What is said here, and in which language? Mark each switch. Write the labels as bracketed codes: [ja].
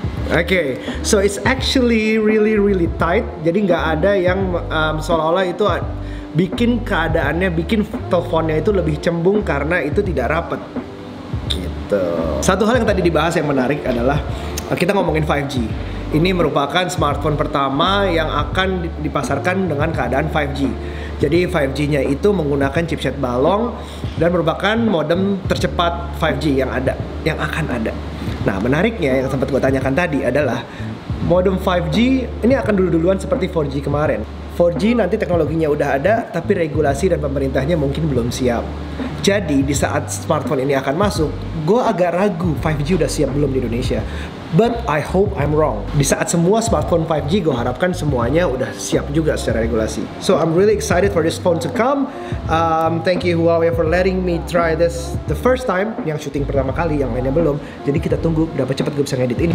[en] Oke, so it's actually really tight. [id] Jadi nggak ada yang seolah-olah itu bikin keadaannya, bikin teleponnya itu lebih cembung karena itu tidak rapat. Gitu. Satu hal yang tadi dibahas yang menarik adalah kita ngomongin 5G. Ini merupakan smartphone pertama yang akan dipasarkan dengan keadaan 5G. Jadi 5G-nya itu menggunakan chipset balong dan merupakan modem tercepat 5G yang akan ada. Nah, menariknya yang sempat gue tanyakan tadi adalah modem 5G ini akan duluan seperti 4G kemarin. 4G nanti teknologinya udah ada, tapi regulasi dan pemerintahnya mungkin belum siap. Jadi di saat smartphone ini akan masuk, gue agak ragu 5G udah siap belum di Indonesia. [en] But I hope I'm wrong. [id] Di saat semua smartphone 5G, gue harapkan semuanya udah siap juga secara regulasi. [en] So I'm really excited for this phone to come. Thank you Huawei for letting me try this the first time. [id] Yang syuting pertama kali, yang lainnya belum. Jadi kita tunggu berapa cepat gue bisa ngedit ini.